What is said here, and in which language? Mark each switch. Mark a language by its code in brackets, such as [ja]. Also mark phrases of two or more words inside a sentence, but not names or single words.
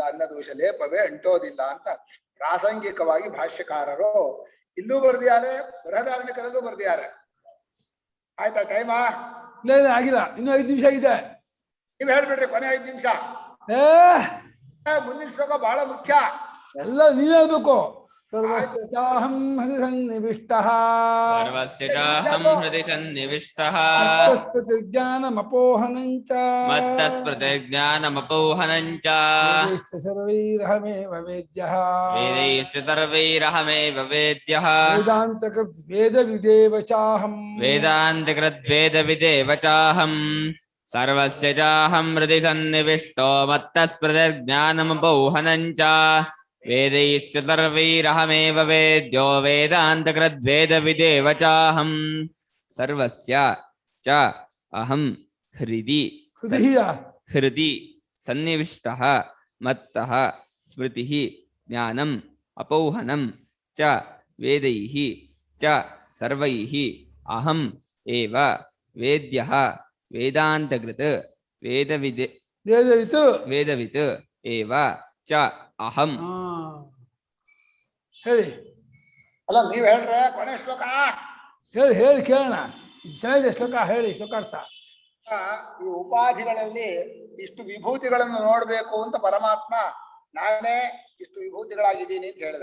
[kn] ಅನ್ನ ದೋಷ ಲೇಪವೇ ಅಂಟೋದಿಲ್ಲ ಅಂತ ಪ್ರಾಸಂಗಿಕವಾಗಿ ಭಾಷ್ಯಕಾರರು ಇಲ್ಲೂ ಬರ್ದಿದ್ದಾರೆ, ಬೃಹದಾರಣ್ಯಕರಲ್ಲೂ ಬರ್ದಿದ್ದಾರೆ. ಆಯ್ತಾ ಟೈಮಾ? ಆಗಿಲ್ಲ, ಇನ್ನು 5 ನಿಮಿಷ ಇದೆ. ನೀವ್ ಹೇಳ್ಬಿಡ್ರಿ ಕೊನೆ 5 ನಿಮಿಷ. ಮುಂದಿನ ಶ್ಲೋಕ ಬಹಳ ಮುಖ್ಯ. ಎಲ್ಲ ನೀವ್ ಹೇಳ್ಬೇಕು. [sa] ಸರ್ವಸ್ಯ ಚಾಹಂ ಹೃದಯ ಸನ್ನಿವಿಷ್ಟಃ ಸರ್ವಸ್ಯ ಚಾಹಂ ಹೃದಯ ಸನ್ನಿವಿಷ್ಟಃ ಮತ್ತಸ್ಮೃತಿರ್ಜ್ಞಾನಮಪೋಹನಂಚ ಮತ್ತಸ್ಮೃತಿರ್ಜ್ಞಾನಮಪೋಹನಂಚ ಸರ್ವೈರಹಮೇವ ವೇದ್ಯಃ ವೇದೈಶ್ಚ ಸರ್ವೈರಹಮೇವ ವೇದ್ಯಃ ವೇದಾಂತಕೃತ್ ವೇದವಿದೇವ ಚಾಹಂ ವೇದಾಂತಕೃದ್ವೇದವಿದೇವ ಚಾಹಂ ಸರ್ವಸ್ಯ ಚಾಹಂ ಹೃದಯ ಸನ್ನಿವಿಷ್ಟೋ ಮತ್ತಸ್ಮೃತಿರ್ಜ್ಞಾನಮಪೋಹನಂಚ ವೇದೈಶ್ಚ ಸರ್ವೈರಹಮೇವ ವೇದ್ಯೋ ವೇದಾಂತಕೃದ್ವೇದವಿದೇವ ಚಾಹಂ ಸರ್ವಸ್ಯ ಚ ಅಹಂ ಹೃದಿ ಹೃದಿ ಸನ್ನಿವಿಷ್ಟಃ ಮತ್ತಃ ಸ್ಮೃತಿಃ ಜ್ಞಾನಂ ಅಪೌಹನಂ ಚ ವೇದೈಃ ಚ ಸರ್ವೈಃ ಅಹಂ ಏವ ವೇದ್ಯಃ ವೇದಾಂತಕೃತ್ ವೇದವಿತ್ ಏವ ಚ ಅಹಂ. [kn] ಹೇಳಿ ಅಲ್ಲ ನೀವ್ ಹೇಳ್ರೆ ಕೊನೆ ಶ್ಲೋಕ ಹೇಳಿ ಹೇಳಿ ಕೇಳೋಣ. ಚೆನ್ನಾಗಿದೆ ಶ್ಲೋಕ, ಹೇಳಿ ಶ್ಲೋಕಾರ್ಥ. ಈ ಉಪಾಧಿಗಳಲ್ಲಿ ಇಷ್ಟು ವಿಭೂತಿಗಳನ್ನು ನೋಡ್ಬೇಕು ಅಂತ ಪರಮಾತ್ಮ ನಾನೇ ಇಷ್ಟು ವಿಭೂತಿಗಳಾಗಿದ್ದೀನಿ ಅಂತ ಹೇಳಿದ.